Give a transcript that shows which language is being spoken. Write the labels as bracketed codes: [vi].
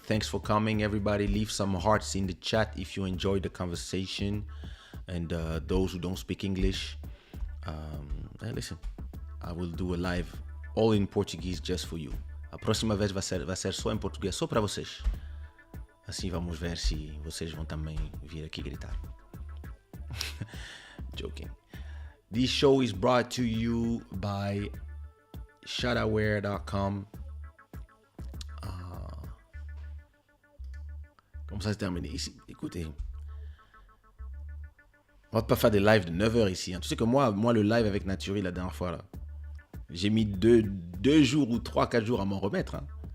[en] Thanks for coming, everybody. Leave some hearts in the chat if you enjoyed the conversation. And those who don't speak English, hey, listen, I will do a live all in Portuguese just for you. [pt] A próxima vez vai ser só em português, só para vocês. Assim vamos ver se vocês vão também vir aqui gritar. [en] Joking. This show is brought to you by shadaware.com. [fr] Comme ça, c'est terminé ici. Écoutez, on va pas faire des lives de 9h ici. Hein. Tu sais que moi, le live avec Naturi la dernière fois, là, j'ai mis 2 jours ou 3-4 jours à m'en remettre. Hein.